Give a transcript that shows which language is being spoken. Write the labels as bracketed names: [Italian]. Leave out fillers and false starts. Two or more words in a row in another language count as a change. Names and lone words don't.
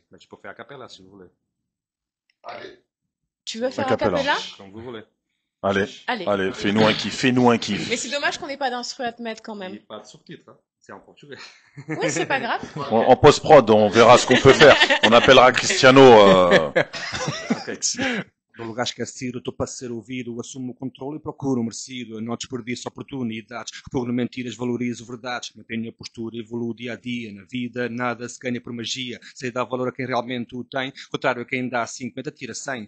[French] Mais je peux faire [Italian] a cappella [French] si vous voulez. Tu veux faire A a cappella. cappella? Comme vous voulez. Allez. Allez, fais-nous un kiff. Mais c'est dommage qu'on n'ait pas d'instru à te mettre quand Il n'y a même. pas de sous-titres, hein. C'est en portugais. Oui, c'est pas grave. En post-prod, on verra ce qu'on peut faire. On appellera Cristiano. [Portuguese] Do lugar esquecido, estou para ser ouvido, assumo o controle e procuro o merecido. Eu não desperdiço oportunidades, repugno mentiras, valorizo verdades. Mantenho a postura, evoluo dia a dia. Na vida, nada se ganha por magia. Sei dar valor a quem realmente o tem, contrário a quem dá 50, tira 100.